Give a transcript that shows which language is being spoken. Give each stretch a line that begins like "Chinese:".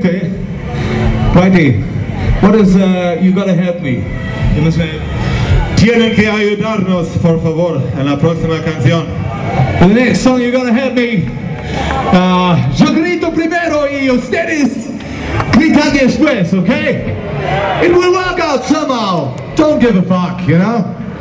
English: Brighty, what is you gotta help me? You must help.
Spanish: Tienen que ayudarnos, por favor, en la próxima canción.
English: The next song you gotta help me.
Spanish: Yo grito primero y ustedes gritan después, okay?
English: It will work out somehow. Don't give a fuck, you know?